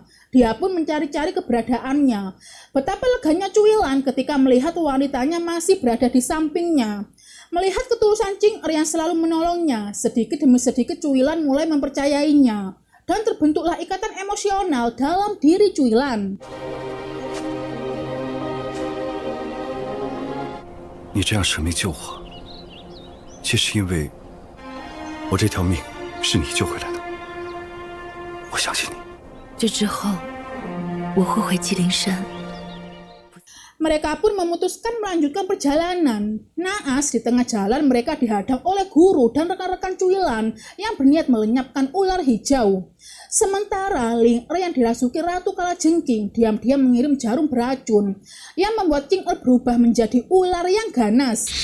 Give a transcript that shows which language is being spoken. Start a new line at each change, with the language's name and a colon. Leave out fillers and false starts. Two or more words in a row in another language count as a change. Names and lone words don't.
Indonesian: Dia pun mencari-cari keberadaannya. Betapa leganya Cuilan ketika melihat wanitanya masih berada di sampingnya. Melihat ketulusan Ching-er yang selalu menolongnya, sedikit demi sedikit Cuilan mulai mempercayainya. Dan terbentuklah ikatan emosional dalam diri Cuilan.
Chinese: 你这样舍命救我，皆是因为我这条命是你救回来的。我相信你。这之后，我会回麒麟山。
Indonesian: Mereka pun memutuskan melanjutkan perjalanan. Naas di tengah jalan mereka dihadang oleh guru dan rekan-rekan Cuilan yang berniat melenyapkan ular hijau. Sementara Ling-er yang dirasuki Ratu Kalajengking diam-diam mengirim jarum beracun yang membuat Ching-er berubah menjadi ular yang ganas.